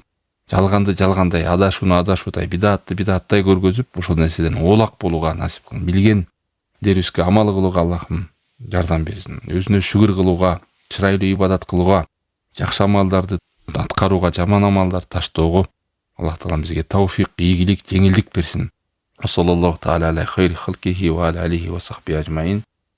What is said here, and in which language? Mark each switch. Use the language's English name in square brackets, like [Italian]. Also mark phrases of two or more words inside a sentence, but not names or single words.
[Kyrgyz] Жалганды жалгандай, адашууну адашуудай, бидатты бидаттай көргөзүп, ошол нерседен оолак болууга насип кылсын. Билген дерибизге амал кылууга Аллахым жардам берсин. Өзүнө шүгүр кылууга, чырайлуу ибадат кылууга, жакшы амалдарды аткарууга, жаман амалдарды таштоого Аллах Таалам бизге тауфик, ийгилик, жеңилдик берсин. [Arabic] صلى الله تعالى على خير خلقه وعلى آله وصحبه أجمعين.